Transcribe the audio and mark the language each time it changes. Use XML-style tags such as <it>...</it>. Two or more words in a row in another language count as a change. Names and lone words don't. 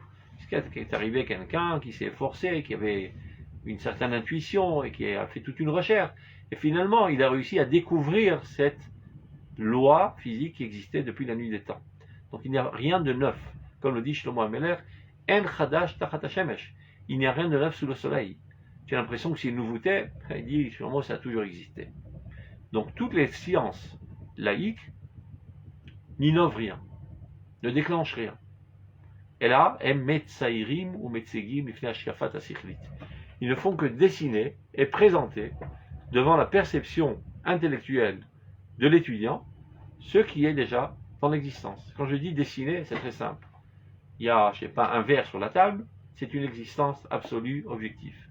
<fr>Puisqu'il est arrivé quelqu'un qui s'est efforcé, qui avait une certaine intuition et qui a fait toute une recherche. Et finalement, il a réussi à découvrir cette loi physique qui existait depuis la nuit des temps. Donc il n'y a rien de neuf. Comme le dit Shlomo Ameler,</fr> <he>אין חדש תחת השמש.</he> <fr>Il n'y a rien de neuf sous le soleil. J'ai l'impression que c'est une nouveauté. Il dit, Shlomo, ça a toujours existé. Donc toutes les sciences laïques n'innovent rien, ne déclenchent rien. Et là,</fr> <he>הם מציירים או מציגים לפני השקפת השכלית.</he> <fr>Ils ne font que dessiner et présenter devant la perception intellectuelle de l'étudiant ce qui est déjà dans l'existence. Quand je dis dessiner, c'est très simple. Il y a, je sais pas, un verre sur la table, c'est une existence absolue, objective.</fr>